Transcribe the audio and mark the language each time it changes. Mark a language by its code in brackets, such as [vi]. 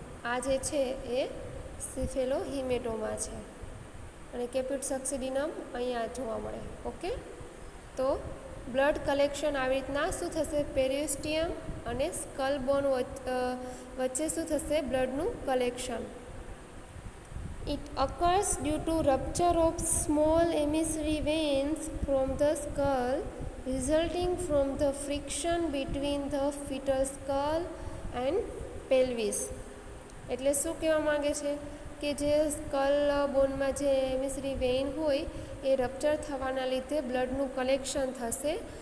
[gu] આ જે છે એ સિફેલોહિમેટોમા છે અને કેપ્યુટ સક્સેડિનમ અહીંયા જોવા મળે. ઓકે, તો બ્લડ કલેક્શન આવી રીતના શું થશે, પેરિયોસ્ટિયમ અને સ્કલ બોન વચ્ચે શું થશે, બ્લડનું collection. [en] It occurs due to rupture of small emissary veins from the skull resulting from the friction between the fetal skull and pelvis. [gu] એટલે શું કહેવા માગે છે કે જે સ્કલ બોનમાં જે એમિસરી વેઇન હોય એ રપ્ચર થવાના લીધે બ્લડનું કલેક્શન થશે.